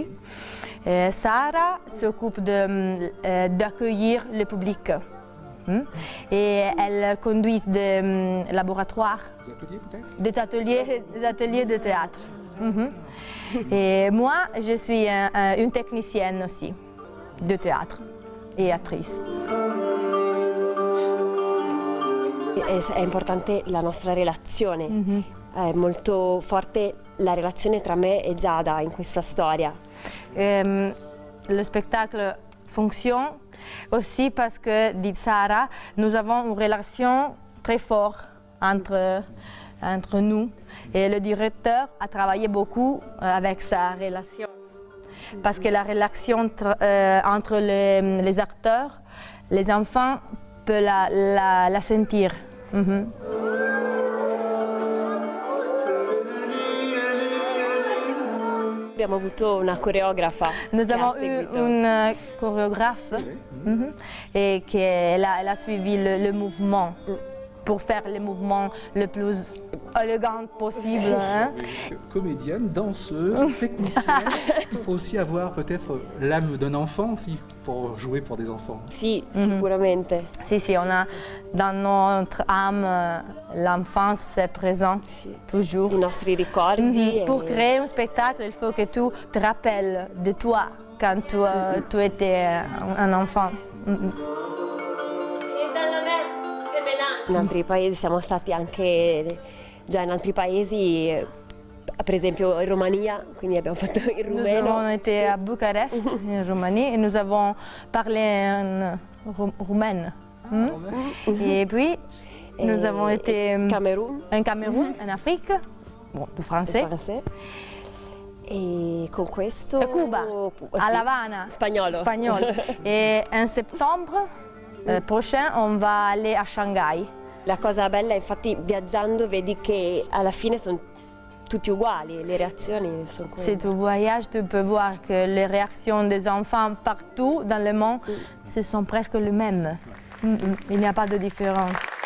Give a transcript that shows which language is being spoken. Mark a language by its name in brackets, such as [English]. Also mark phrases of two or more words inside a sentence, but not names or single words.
[French] Sara s'occupe d'accueillir le public. Et elle conduit des laboratoires, des ateliers de théâtre. Et moi, je suis une technicienne aussi de théâtre et attrice. [Italian] È importante la nostra relazione, è molto forte la relazione tra me e Giada in questa storia. [French] Le spectacle fonctionne aussi parce que, dit Sara, nous avons une relation très forte entre nous. Et le directeur a travaillé beaucoup avec sa relation. Parce que la relation entre les acteurs, les enfants peuvent la sentir. [Italian] Abbiamo avuto una coreografa. [French] Nous avons eu une chorégraphe et elle a suivi le mouvement pour faire le mouvement le plus élégant possible. Comédienne, danseuse, technicienne, il faut aussi avoir peut-être l'âme d'un enfant aussi pour jouer pour des enfants. [Italian] Sì, sicuramente. Si, [French] on a dans notre âme l'enfance, c'est présent, toujours. [Italian] I nostri ricordi. [French] Pour créer un spectacle, il faut que tu te rappelles de toi quand tu étais un enfant. [Italian] In altri paesi siamo stati anche già in altri paesi, per esempio in Romania, quindi abbiamo fatto il rumeno. [French] Nous avons été à Bucarest, en Roumanie, et nous avons parlé en roumaine. Et puis Nous avons été Cameroun, en Cameroun, en Afrique, bon, du français. français. [Italian] E con questo... Cuba, sì, [French] à La Havana. [Italian] Spagnolo. [French] Spagnol. Et en septembre prochain, on va aller à Shanghai. [Italian] La cosa bella, infatti, viaggiando vedi che alla fine sono tutti uguali, le reazioni sono quelle. [French] Si tu voyages, tu peux voir que les réactions des enfants partout dans le monde, ce sont presque les mêmes. Il n'y a pas de différence.